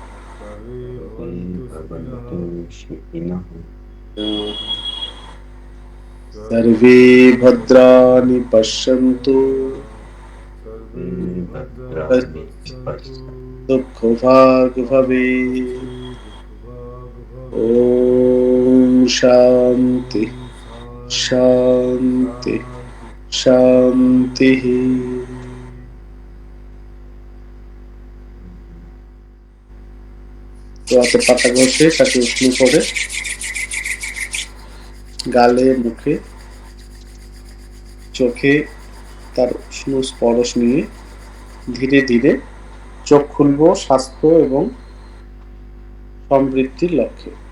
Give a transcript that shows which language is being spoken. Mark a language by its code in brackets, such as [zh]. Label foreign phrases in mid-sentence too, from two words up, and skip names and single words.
[sa] सर्वे भद्राणि पश्यन्तु, दुःखभाग् भवेत्। ॐ शान्ति शान्ति शान्तिः। [bn] তো হাতে পাতা ঘষে তাকে উষ্ণ করে গালে, মুখে, চোখে তার উষ্ণ স্পর্শ নিয়ে ধীরে ধীরে চোখ খুলবো স্বাস্থ্য এবং সমৃদ্ধির লক্ষ্যে।